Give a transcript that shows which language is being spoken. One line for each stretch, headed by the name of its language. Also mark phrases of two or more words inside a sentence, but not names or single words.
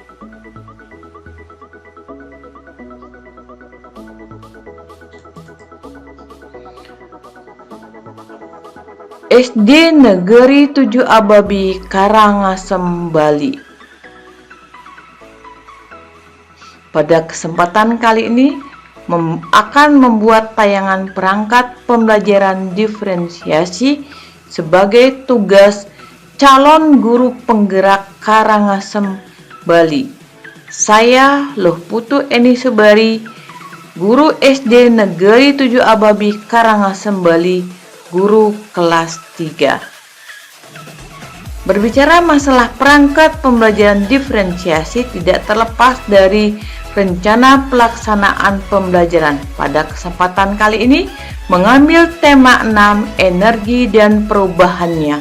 Indonesian: SD Negeri 7 Ababi, Karangasem, Bali. Pada kesempatan kali ini akan membuat tayangan perangkat pembelajaran diferensiasi sebagai tugas calon guru penggerak Karangasem, Bali. Saya Luh Putu Eni Subari, guru SD Negeri 7 Ababi, Karangasem, Bali, guru kelas 3. Berbicara masalah perangkat pembelajaran diferensiasi tidak terlepas dari rencana pelaksanaan pembelajaran. Pada kesempatan kali ini mengambil tema 6, energi dan perubahannya.